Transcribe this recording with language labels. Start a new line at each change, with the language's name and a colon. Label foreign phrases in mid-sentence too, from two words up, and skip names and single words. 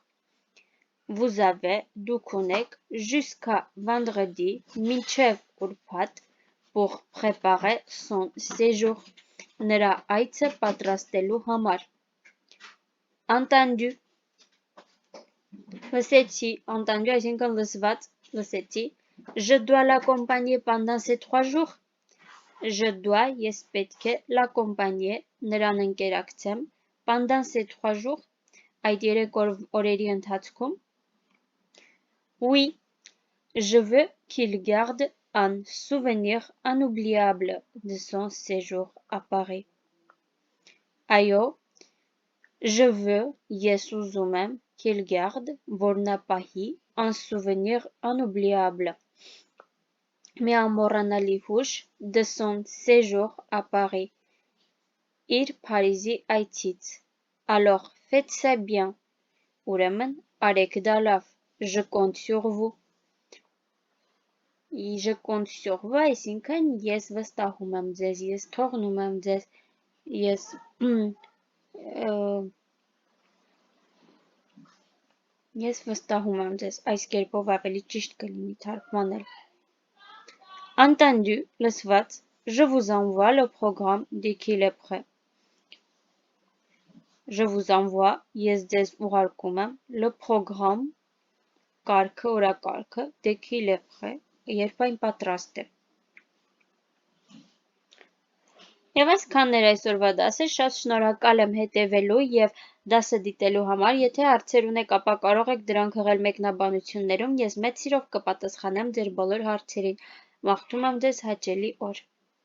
French: Vous avez
Armenian: դուք ունեք
French: jusqu'à vendredi
Armenian: մինչև ուրբաթ
French: pour préparer son séjour.
Armenian: Նրա այցը պատրաստելու համար. Entendu. Լսեցի, entendu այսինքն լսված, լսեցի.
French: Je dois l'accompagner pendant ces 3 jours. Je dois,
Armenian: ես պետք է l'accompagner, նրան ընկերակցեմ,
French: pendant ces 3 jours,
Armenian: այդ 3 օրերի ընթացքում.
French: Oui, je veux qu'il garde un souvenir inoubliable de son séjour à Paris. Այո, je veux,
Armenian: ես ուզում եմ,
French: qu'il garde,
Armenian: որ նա պահի,
French: un souvenir inoubliable,
Armenian: մի ամոռանալի հուշ,
French: de son séjour à Paris,
Armenian: իր Փարիզի այցից.
French: Alors, faites ça bien,
Armenian: ուրեմն, արեք դա լավ,
French: je compte sur vous. Je compte sur vous,
Armenian: այսինքն ես վստահում եմ ձեզ, ես թողնում եմ ձեզ, ես վստահում եմ ձեզ, այս կերպով ավելի ճիշտ կլինի թարգմանել.
French: Entendu, լսված, je vous envoie le programme dès qu'il est prêt. Je vous envoie,
Armenian: ես ձեզ ուղարկում եմ,
French: le programme,
Armenian: կարգը, օրակարգը,
French: dès qu'il est prêt,
Armenian: երբ այն պատրաստ է. Եվ այսքան էր այսօրվա դասը, շատ շնորհակալ եմ հետևելու և դասը դիտելու համար, եթե հարցեր ունեք, ապա կարող եք դրանք հղել մեկնաբանություններում, ես մեծ սիրով կպատասխանեմ ձեր բոլոր հարցերին, մաղթում եմ ձեզ հաճելի օր։